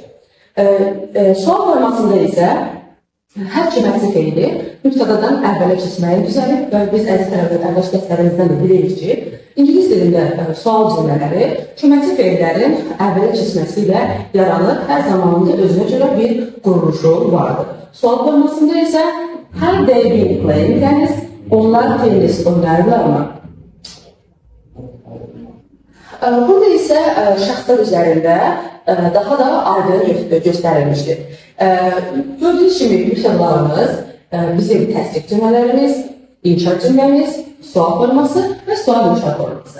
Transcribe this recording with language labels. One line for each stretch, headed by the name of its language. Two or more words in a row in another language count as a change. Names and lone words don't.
Azerbaijani: Sual formasında isə hər köməkçi feili mübtadadan əvvələ keçməyi düzəlib və biz əziz tərəfdən əvvəl dərslərimizdən də bilirik ki, İngilis dilində sual cümlələri köməkçi feillərin əvvələ keçməsi ilə yaranır. Hər zamanında özünə görə bir quruluşu vardır. Sual formasında isə
English: had they been playing tennis,
Azerbaijani: onlar tenis oynayırlarmı? Burada isə şəxslər üzərində daha da aydın göstərilmişdir. Gördüyünüz kimi mübtədalarımız, bizim təsdiq cümlələrimiz, inkar cümləmiz, sual forması və sual inkar forması.